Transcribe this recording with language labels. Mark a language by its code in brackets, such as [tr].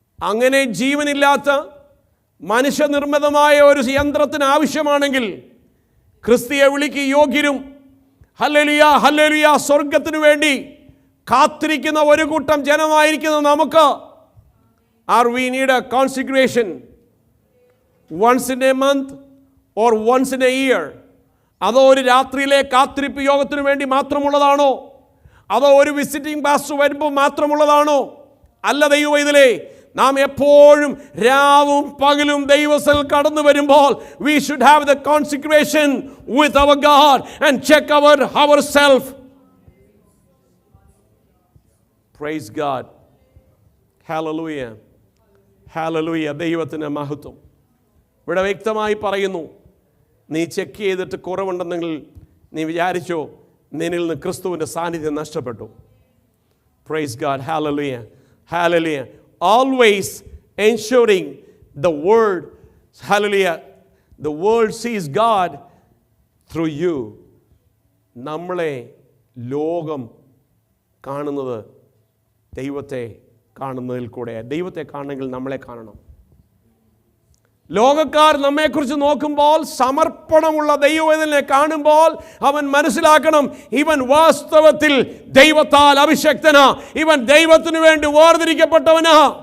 [ml] അങ്ങനെ ജീവനില്ലാത്ത മനുഷ്യനിർമ്മിതമായ ഒരു യന്ത്രത്തിന് ആവശ്യമാണെങ്കിൽ ക്രിസ്തീയ വിളിക്ക് യോഗ്യരും ഹല്ലേലൂയ ഹല്ലേലൂയ സ്വർഗത്തിനു വേണ്ടി കാത്തിരിക്കുന്ന ഒരു കൂട്ടം ജനമായിരിക്കുന്ന നമുക്ക് [en] Are we need a consecration once in a month or once in a year? [ml] അതോ ഒരു രാത്രിയിലെ കാത്തിരിപ്പ് യോഗത്തിന് വേണ്ടി മാത്രമുള്ളതാണോ? അതോ ഒരു വിസിറ്റിംഗ് പാസ്റ്റർ വരുമ്പോൾ മാത്രമുള്ളതാണോ? അല്ല ദൈവവൈതലേ, നാം എപ്പോഴും രാവും പകലും ദൈവത്തിൽ കടന്നു വരുമ്പോൾ [en] we should have the consecration with our God and check ourselves. Praise God. Hallelujah. Hallelujah. [ml] ദൈവത്തിന് മഹത്വം. ഇവിടെ വ്യക്തമായി പറയുന്നു, നീ ചെക്ക് ചെയ്തിട്ട് കുറവുണ്ടെന്നെങ്കിൽ നീ വിചാരിച്ചോ നിന്നിൽ നിന്ന് ക്രിസ്തുവിൻ്റെ സാന്നിധ്യം നഷ്ടപ്പെട്ടു. [en] Praise God. Hallelujah. Hallelujah. Always ensuring the word, hallelujah, the world sees God through you. [ml] നമ്മളെ ലോകം കാണുന്നത് ദൈവത്തെ കാണുന്നതിൽ കൂടെ. ദൈവത്തെ കാണണമെങ്കിൽ നമ്മളെ കാണണം. ലോകക്കാർ നമ്മെക്കുറിച്ച് നോക്കുമ്പോൾ, സമർപ്പണമുള്ള ദൈവവേദനെ കാണുമ്പോൾ അവൻ മനസ്സിലാക്കണം, ഇവൻ വാസ്തവത്തിൽ ദൈവത്താൽ അഭിഷക്തനാ, ഇവൻ ദൈവത്തിനു വേണ്ടി വേർതിരിക്കപ്പെട്ടവനാ.